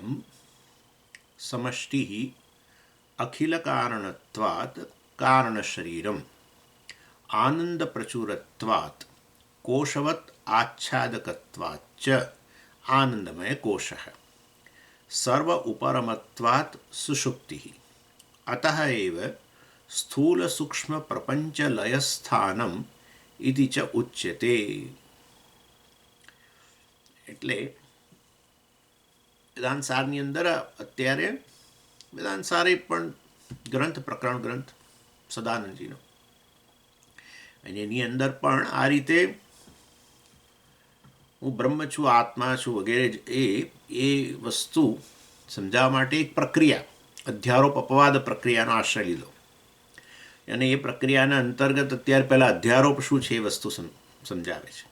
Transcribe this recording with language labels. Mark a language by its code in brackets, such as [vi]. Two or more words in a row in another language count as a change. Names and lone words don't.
[sa] समष्टिः अखिलकारणत्वात् कारणशरीरम् आनन्दप्रचुरत्वात् कोशवत् आच्छादकत्वाच्च आनन्दमयकोशः सर्व उपरमत्वात् सुषुप्तिः अतः एव स्थूलसूक्ष्मप्रपञ्चलयस्थानम् इति च उच्यते। [gu] એટલે વેદાંત સારની અંદર અત્યારે વેદાંત સારે પણ ગ્રંથ પ્રકરણ ગ્રંથ સદાનંદજીનો અને એની અંદર પણ આ રીતે હું બ્રહ્મ છું આત્મા છું વગેરે એ વસ્તુ સમજાવવા માટે એક પ્રક્રિયા અધ્યારોપ અપવાદ પ્રક્રિયાનો આશ્રય લીધો અને એ પ્રક્રિયાના અંતર્ગત અત્યારે પહેલાં અધ્યારોપ શું છે એ વસ્તુ સમજાવે છે।